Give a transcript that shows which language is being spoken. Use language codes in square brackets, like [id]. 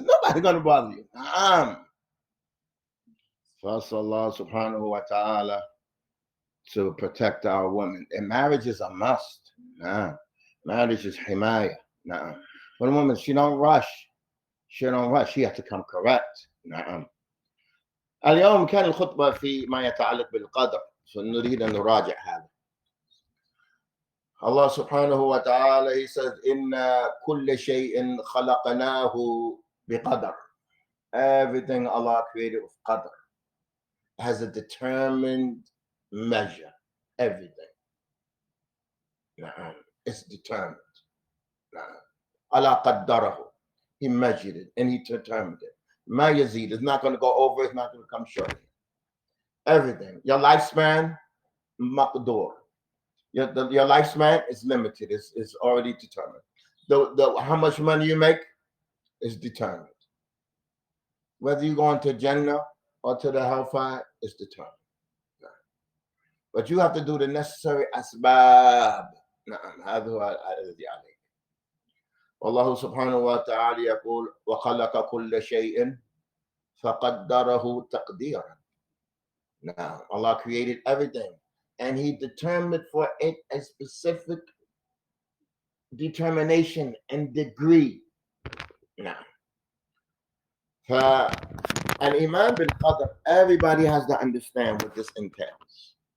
[en] Nobody's going to bother you. First, Allah subhanahu wa ta'ala to protect our women. And marriage is a must. Marriage is himaya. When a woman, she don't rush. She has to come correct. [ar] اليوم كان الخطبة في ما يتعلق بالقدر، فنريد أن نراجع هذا. [en] Allah subhanahu wa ta'ala, he says, [ar] إِنَّ كُلَّ شَيْءٍ خَلَقْنَاهُ بِقَدَرٍ. [en] Everything Allah created with qadr. Has a determined measure. Everything. It's determined. Allah qaddarahu. He measured it and he determined it. Ma yazid, it's not going to go over, it's not going to come short. Everything. Your lifespan, maqdur. Your lifespan is limited, it's already determined. How much money you make is determined. Whether you go into Jannah or to the hellfire is determined. But you have to do the necessary asbab. [ar] هذا هو الذي عليك. والله سبحانه وتعالى يقول وخلق كل شيء فقدره تقديرا. [en] Now, Allah created everything and He determined for it a specific determination and degree. Now, Al-Iman بالقدر, everybody has to understand what this entails.